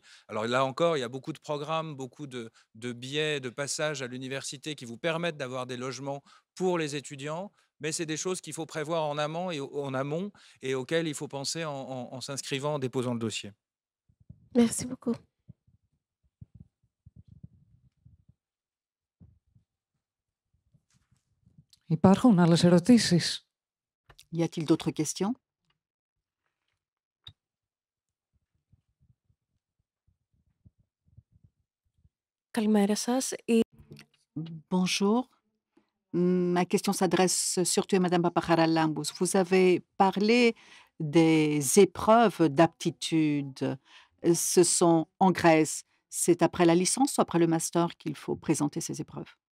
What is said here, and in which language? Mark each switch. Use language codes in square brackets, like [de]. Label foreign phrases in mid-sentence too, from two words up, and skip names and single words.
[fr] Alors là encore, il y a beaucoup de programmes, beaucoup de biais, de passages à l'université qui vous permettent d'avoir des logements pour les étudiants, mais c'est des choses qu'il faut prévoir en amont et auxquelles il faut penser en s'inscrivant, en déposant le dossier. Merci beaucoup. [el] Υπάρχουν άλλες ερωτήσεις? [fr] Y a-t-il d'autres questions? [el] Καλημέρα σας. [fr] Bonjour. Ma question s'adresse surtout à Madame Paparalambous. Vous avez parlé des épreuves d'aptitude. Ce sont en Grèce. C'est après la licence ou après le master qu'il faut présenter ces épreuves?